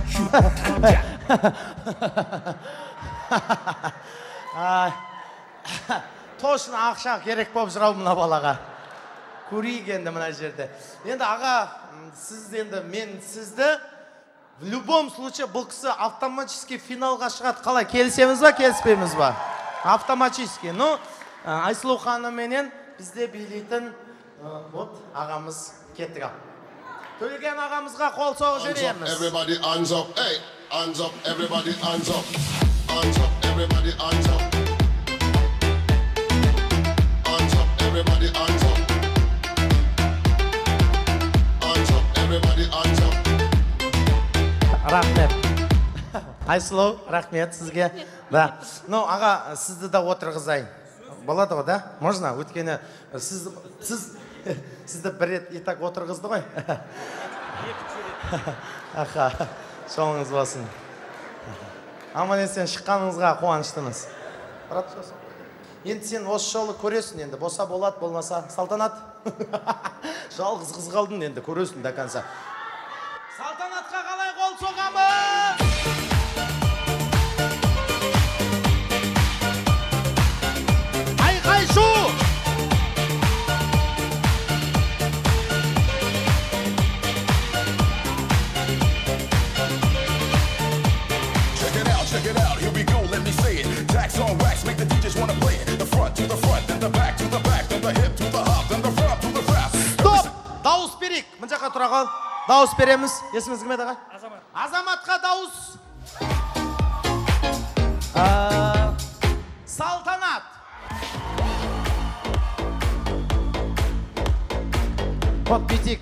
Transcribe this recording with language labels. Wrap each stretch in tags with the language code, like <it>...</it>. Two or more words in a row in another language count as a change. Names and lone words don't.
<kk>Точно ақша керек болып жүр ау мына балаға. Көрейік енді мына жерде. Енді аға, мен сізді</kk> <ru>в любом случае</ru> <kk>бұл кісі автоматически финалға шығады. Қалай, келісеміз ба, келіспейміз ба? Автоматически. Ну, Айсұлу ханымменен бізде билейтін ағамыз кеттік ал. Төлеген ағамызға қол соғып жібереміз.</kk> <en>Everybody hands up, hey, hands up, everybody hands up, hands up, everybody hands up, hands up, everybody hands up, hands up, everybody hands up.</en> <kk>Рахмет. Айсұлу, рахмет сізге. Да. Ну, аға, сізді да отырғызайын. Болады ғой, да? Можно? Өткені сізді бір рет итак отырғызды ғой. Аха, жолыңыз болсын. Аман-есен шыққаныңызға қуаныштымыз. Енді сен осы жолы көресің енді. Боса болады, болмаса салтанат. Жалғыз қыз қалдың енді, көресің</kk> <ru>до конца.</ru> <kk>Салтанатқа қалай қол соғамыз? Айқай шу!</kk> <en>Check it out, here we go, let me say it. Tax on wax, make the DJs wanna play it. The front to the front, then the back to the back, then the hip to the hop, then the front to the front.</en> <kk>Стоп! Дауыс берейік. Мына жаққа тұра қал. Дауыс береміз. Есіміз кім еді аға? Азамат. Азаматқа дауыс. Салтанат. Вот бүйтейік.</kk>